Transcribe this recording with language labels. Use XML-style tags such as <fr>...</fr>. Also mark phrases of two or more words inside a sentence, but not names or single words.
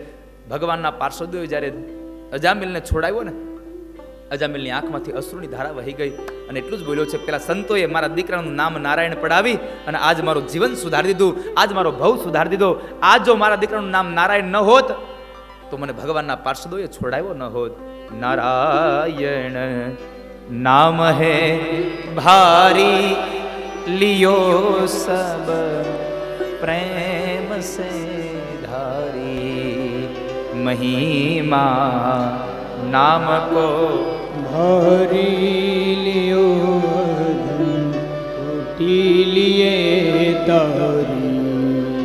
<gu>ભગવાનના પાર્ષદોએ જ્યારે અજામિલને છોડાવ્યો ને, અજામિલની આંખમાંથી અશ્રુની ધારા વહી ગઈ અને એટલું જ બોલ્યો છે, પેલા સંતોએ મારા દીકરાનું નામ નારાયણ પડાવી અને આજ મારું જીવન સુધારી દીધું, આજ મારો ભવ સુધારી દીધો. આજ જો મારા દીકરાનું નામ નારાયણ ન હોત તો મને ભગવાનના પાર્ષદોએ છોડાવ્યો ન હોત.</gu> <hi>नारायण नाम है भारी लियो सब प्रेम से धारी, महिमा नाम को भारी लियो उठी लिए तारी.</hi>